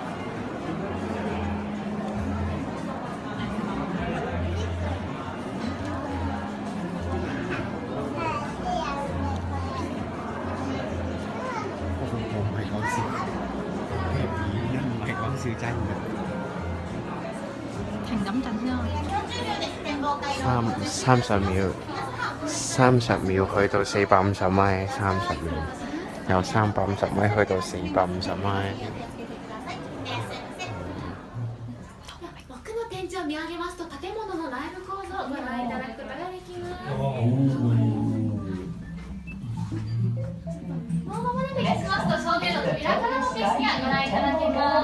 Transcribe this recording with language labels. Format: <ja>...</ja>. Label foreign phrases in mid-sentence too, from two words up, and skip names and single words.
<yue>好恐怖，唔係講笑，唔係講笑真嘅。停咁陣先啊！30秒去到450米，30秒，由350米去到450米。</yue> <ja>奥の天井を見上げますと建物の内部構造をご覧いただくことができます。もう間もなくいたしますと正面の扉からの景色がご覧いただけます。</ja>